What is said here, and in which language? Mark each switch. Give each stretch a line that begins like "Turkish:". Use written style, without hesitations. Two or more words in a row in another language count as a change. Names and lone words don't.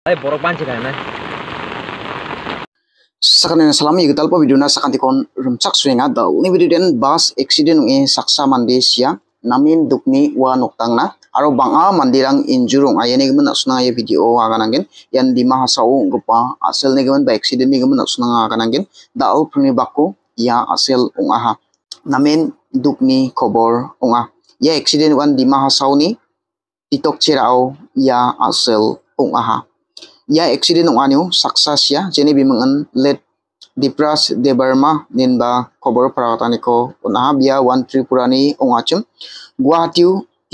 Kok Borok: borok banci kan na. Sakan salami gital po video na sakanti kon rumchak swinga daw ni video den
English: bus accident
Kok Borok: ngi saksa mande sia namin dukni wa noktang na aro banga mandirang injurung ayane gemen asuna ya video aganangin yan di mahasau gupa asel ni gemen ba accident ni gemen asuna aganangin daw pruni bakko ya asel ungaha namin dukni kobor unga ya accident wan di mahasau ni titok cirao ya asel ungaha ya accident unganu success ya jeni bimangan let Dipras Debarma ninba kobor prataniko unaha bia 1 Tripurani ungachum Guwahati